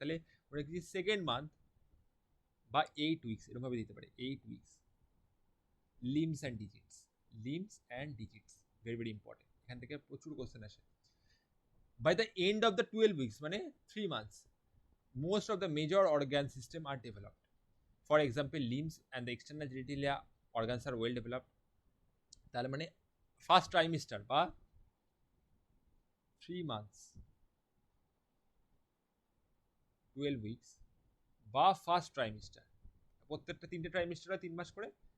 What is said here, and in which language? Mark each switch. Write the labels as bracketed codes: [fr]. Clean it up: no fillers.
[bn] তাহলে ওরা কি সেকেন্ড মান্থ বা 8 উইক্স এরকমভাবে দিতে পারে, 8 weeks, limbs and digits, limbs and digits, very very important. এখান থেকে প্রচুর কোশ্চেন আসে। [en] By the end of the 12 weeks, মানে 3 months, most of the major organ system are developed. For example, limbs and the external genitalia organs are well developed. [bn] তাহলে মানে first trimester বা 3 months, 12 weeks বা first trimester, প্রত্যেকটা 3টে trimester হয় 3 মাস করে।